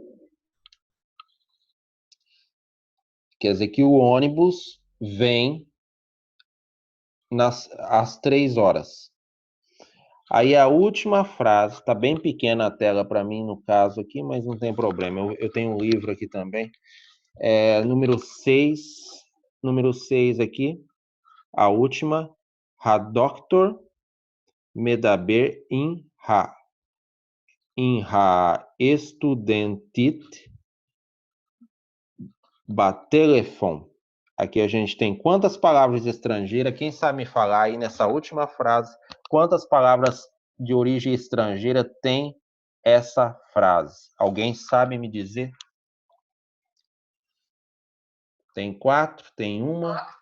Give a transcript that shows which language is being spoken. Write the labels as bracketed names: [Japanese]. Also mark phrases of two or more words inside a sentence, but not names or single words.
[Portuguese] Quer dizer que o ônibus vem às 3 horas. Aí a última frase, está bem pequena a tela para mim no caso aqui, mas não tem problema. Eu tenho um livro aqui também. Número 6 aqui, a última. [Hebrew] הדוקטור מדבר עם הסטודנטית בטלפון. [Portuguese] Aqui a gente tem quantas palavras estrangeiras? Quem sabe me falar aí nessa última frase, quantas palavras de origem estrangeira tem essa frase? Alguém sabe me dizer? Tem 4? Tem uma?